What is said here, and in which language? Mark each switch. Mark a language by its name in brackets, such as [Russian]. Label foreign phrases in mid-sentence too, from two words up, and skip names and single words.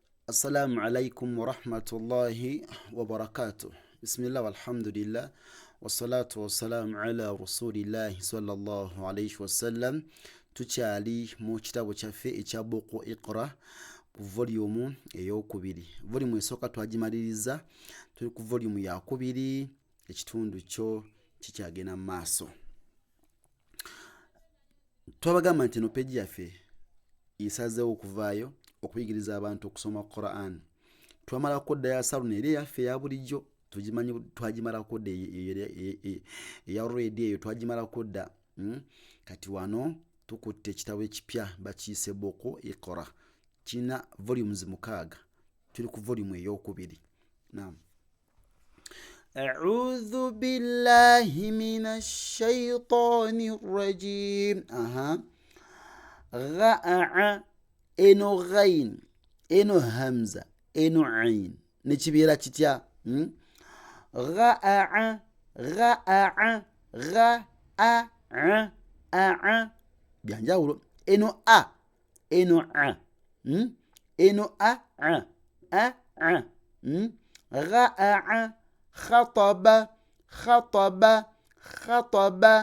[Arabic] السلام عليكم ورحمة الله وبركاته. بسم الله والحمد لله والصلاة والسلام على رسول الله صلى الله عليه وسلم. [Ganda] tukyali mu kitabo kyaffe ekya Buku Iqra ku volume ey'okubiri. Volume esooka twagimaliriza, tuli ku volume ya kubiri, ekitundu kyo kikyagenda mu maaso. Twabagamba nti eno peegi yaffe esazeewo okuvaayo okuyigiriza abantu okusoma Quran. Twamalako dda ya saluni eri yaffe ya bulijjo, twagimalako dda eya reedi eyo twagimalako dda. Kati wano tukutte ekitabo ekipya bakiyise Buku Iqra. Kina volumes 6. Tuli ku volume ey'okubiri. Naam. [Arabic] أعوذ بالله من الشيطان الرجيم. [Ganda] غاء eno ghain, eno hamza, eno ain nekibeera kitya? Gha'a gha'a gha'a byanjawulo. Eno a, eno a, eno a gha'a khataba khataba khataba